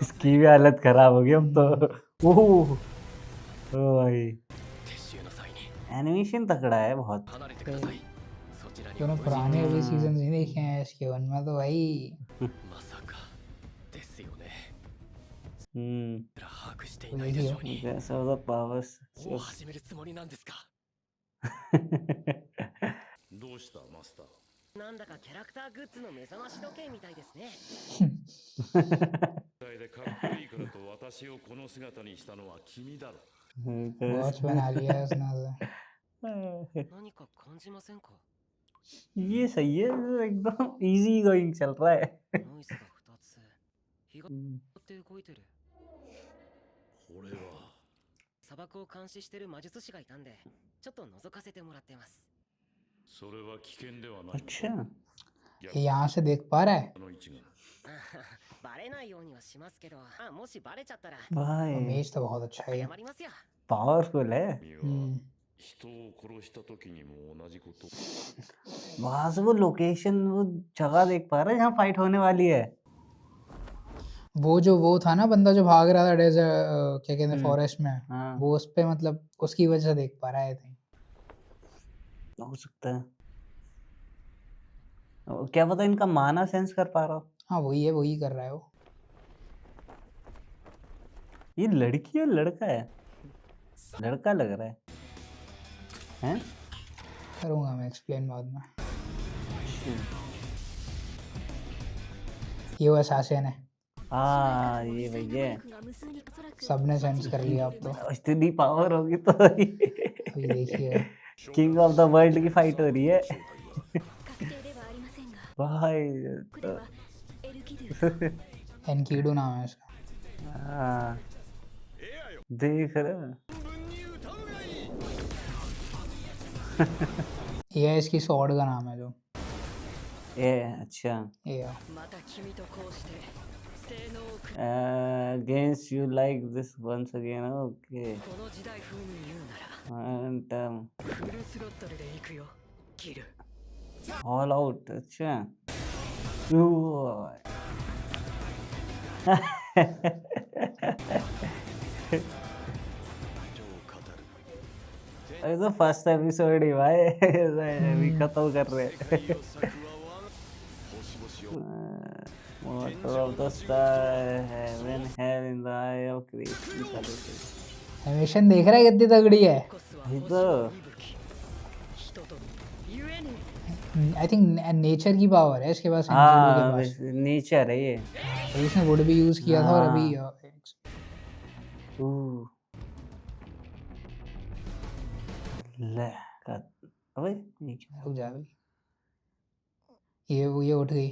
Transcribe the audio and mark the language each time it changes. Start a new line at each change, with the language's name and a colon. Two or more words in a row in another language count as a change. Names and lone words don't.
Hindi: इसकी भी हालत खराब हो गई अब तो। ओह ओ भाई
Japanese: 撤収の際に
Hindi: एनिमेशन तगड़ा है बहुत।
Japanese: 離れてください。そちらに
Hindi: दोनों पुराने वाले सीजन नहीं देखे हैं इसके उनमें तो भाई
Japanese: まさかですよね。 हम्म 把握していないでしょうに。
Hindi: जैसा वाला पावर्स
Japanese: もう始めるつもりなんですか。どうしたマスターなんだかキャラクターグッズの目覚まし時計みたいですね。でかっこいいからと私をこの姿にしたのは君だろ
Hindi: वॉच बना लिया है उसने उसे।
Japanese: 何か感じませんか？
Hindi: ये सही है एकदम
English: easy going
Hindi: चल रहा है।
Japanese: ノイズが2つ。日がって動いてる。これは砂漠を監視してる魔術師がいたんで、ちょっと覗かせてもらってます。それは危険ではない
Hindi: अच्छा ये यहाँ से देख पा रहा है।
Japanese: この位置がバレないようにはしますけど、もしバレちゃったら
Hindi: भाई इमेज तो बहुत अच्छा है।
Japanese: 謝りますよ。
Hindi: पावरफुल है।
Japanese: 君は हम्म 人を殺した時にも同じこと
Hindi: वहां से वो लोकेशन वो जगह देख पा रहा है जहाँ फाइट होने वाली है। वो था ना बंदा जो भाग रहा था डेजर्ट क्या कहते हैं फॉरेस्ट में हाँ वो उस पे मतलब उसकी वजह से देख पा रहा है
English: I think.
Hindi: हो सकता है। क्या पता इनका माना सेंस कर पा रहा हो। हाँ वही है वही कर रहा है वो। ये लड़की है लड़का है? लड़का लग रहा है हैं? करूँगा मैं एक्सप्लेन बाद में। ये वो assassin है, हाँ ये भैया
Japanese: が無数におそらく
Hindi: सबने सेंस कर लिया अब तो। इतनी पावर होगी तो अभी देखिए
English: King of the World
Hindi: की फाइट हो रही है
Japanese: 確定ではありませんが
Hindi: भाई
Japanese: これはエルキドゥ
Hindi: एनकीडो नाम है इसका। हाँ देख रहे ये इसकी स्वॉर्ड का नाम है जो ये अच्छा ये
Japanese: また君とこうして性能をく
English: against you like this once again okay
Japanese: この時代風に言うなら
English: and
Japanese: フルスロットルで行くよキル
English: all out अच्छा Ooh.
Hindi: अरे तो फर्स्ट एपिसोड ही भाई अभी खत्म कर रहे
English: Water of the star heaven hell in the eye of creation
Hindi: एनिमेशन देख रहा है कितनी तगड़ी है।
Japanese: コスは
Hindi: ये
Japanese: 星
Hindi: तो
Japanese: の息吹人とゆえに
English: I think
Hindi: नेचर की पावर है इसके पास, एनकीडो के हाँ पास। नेचर है ये तो इसने वुड भी यूज किया था और अभी Ooh. ले का अबे ये क्या रुक जा अभी। ये उठ गई।